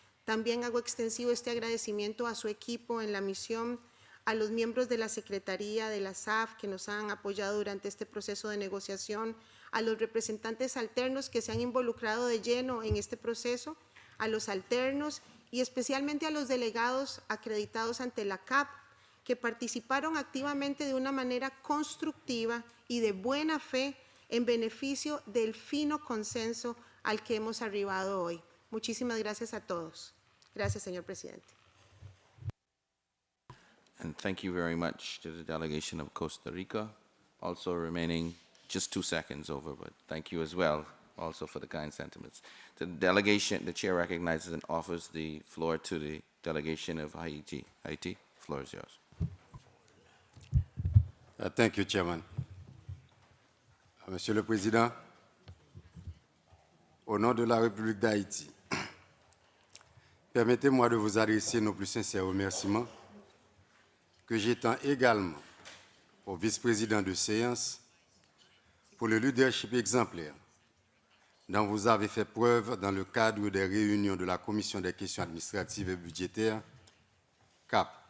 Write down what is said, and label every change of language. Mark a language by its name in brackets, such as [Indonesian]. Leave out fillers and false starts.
[Spanish] También hago extensivo este agradecimiento a su equipo en la misión, a los miembros de la Secretaría de la SAF que nos han apoyado durante este proceso de negociación, a los representantes alternos que se han involucrado de lleno en este proceso, a los alternos y especialmente a los delegados acreditados ante la CAP, que participaron activamente de una manera constructiva y de buena fe en beneficio del fino consenso al que hemos arribado hoy. Muchísimas gracias a todos. Gracias, señor presidente. [English] And thank you very much to the delegation of Costa Rica, also remaining just 2 seconds over, but thank you as well, also for the kind sentiments. The delegation, the chair recognizes and offers the floor to the delegation of Haiti. Haiti, the floor is yours. Thank you, Chairman. [French] Monsieur le Président, au nom de la République d'Haïti, permettez-moi de vous adresser nos plus sincères remerciements que j'étends également au vice-président de séance pour le leadership exemplaire dont vous avez fait preuve dans le cadre des réunions de la Commission des questions administratives et budgétaires, CAP.